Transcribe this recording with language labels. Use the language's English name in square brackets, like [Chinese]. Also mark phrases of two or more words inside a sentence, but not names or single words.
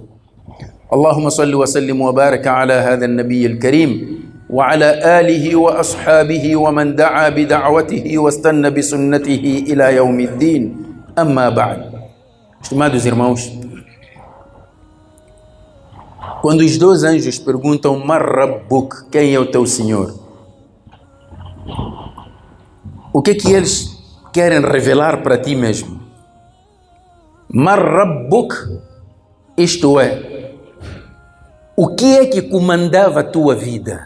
[Arabic] اللهم صل وسلم وبارك على هذا النبي الكريم وعلى آله وأصحابه ومن دعا بدعوته واستنى بسنته إلى يوم الدين. أما بعد. [Portuguese] Estimados irmãos, quando os dois anjos perguntam [Arabic] "من ربك", [Portuguese] quem é o teu Senhor? O que é que eles querem revelar para ti mesmo? [Arabic] من ربك, [Portuguese] isto é, o que é que comandava a tua vida?